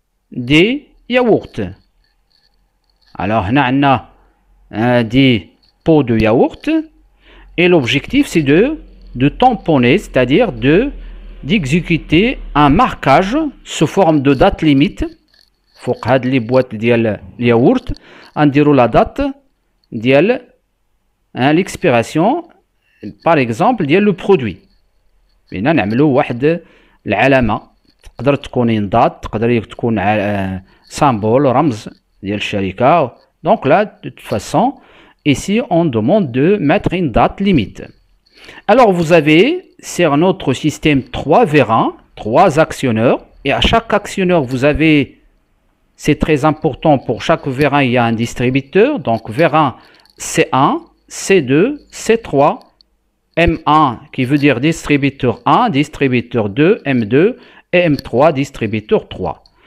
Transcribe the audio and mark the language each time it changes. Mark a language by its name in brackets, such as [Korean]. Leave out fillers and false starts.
[French] des yaourts. Alors, on a des pots de yaourt et l'objectif c'est de tamponner, c'est-à-dire d'exécuter un marquage sous forme de date limite. [Arabic] فوق هاد [French] les boîtes [Arabic] ديال الياورت غنديروا [French] la date ديال l'expiration par exemple ديال le produit. [Arabic] بينا نعملوا واحد العلامة تقدر تكون إنضاد تقدر تكون symbole رمز ديال الشركة. [French] Donc là de toute façon ici on demande de mettre une date limite. Alors vous avez sur notre système 3 vérins, 3 actionneurs et à chaque actionneur vous avez, c'est très important, pour chaque vérin il y a un distributeur, donc vérin C1, C2, C3, M1 qui veut dire distributeur 1, distributeur 2, M2 et M3, distributeur 3.